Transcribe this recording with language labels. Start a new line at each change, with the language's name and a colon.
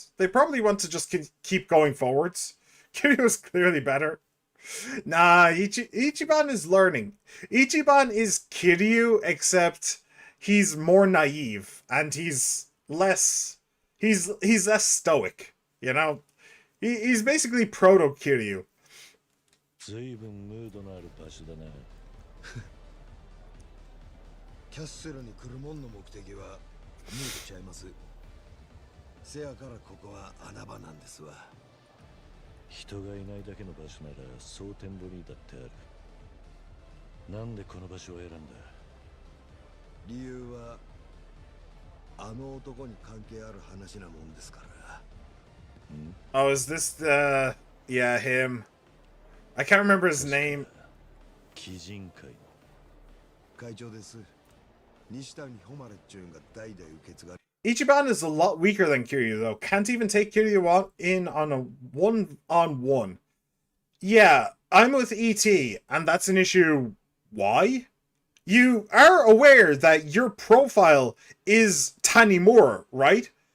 English: They probably want to just keep going forwards. Kiryu's clearly better. Nah, Ichiban is learning. Ichiban is Kiryu, except he's more naive. And he's less stoic. You know? He's basically proto-Kiryu.
Japanese: 随分ムードのある場所だな。キャッスルに来るもんの目的は見えてちゃいます。せやからここは穴場なんですわ。人がいないだけの場所なら蒼天堀だってある。なんでこの場所を選んだ？理由はあの男に関係ある話なもんですから。
English: Oh, is this the... Yeah, him. I can't remember his name.
Japanese: 鬼人会の会長です。西谷誉っちゅうんが代々受け継がれ。
English: Ichiban is a lot weaker than Kiryu, though. Can't even take Kiryu in on a one-on-one. Yeah, I'm with ET, and that's an issue. Why? You are aware that your profile is Tanimura, right?